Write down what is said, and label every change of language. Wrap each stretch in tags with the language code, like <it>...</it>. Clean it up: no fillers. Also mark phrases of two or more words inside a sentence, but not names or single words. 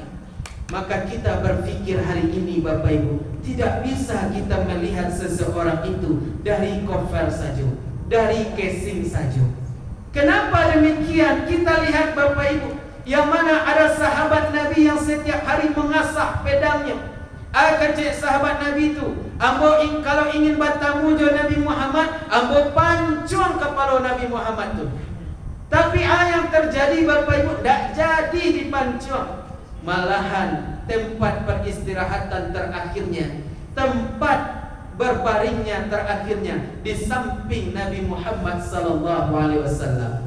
<id>Maka kita berpikir hari ini Bapak Ibu, tidak bisa kita melihat seseorang itu dari cover saja, dari casing saja. Kenapa demikian? Kita lihat Bapak Ibu, yang mana ada sahabat Nabi yang setiap hari mengasah pedangnya. Kecil sahabat Nabi itu, ambo kalau ingin bertemu dengan Nabi Muhammad,</id> <min>ambo pancung kepala Nabi Muhammad tu.</min> <id>Tapi yang terjadi Bapak Ibu tidak jadi dipancung. Malahan tempat peristirahatan terakhirnya, tempat berbaringnya terakhirnya di samping Nabi Muhammad</id> <ar>sallallahu alaihi wasallam.</ar>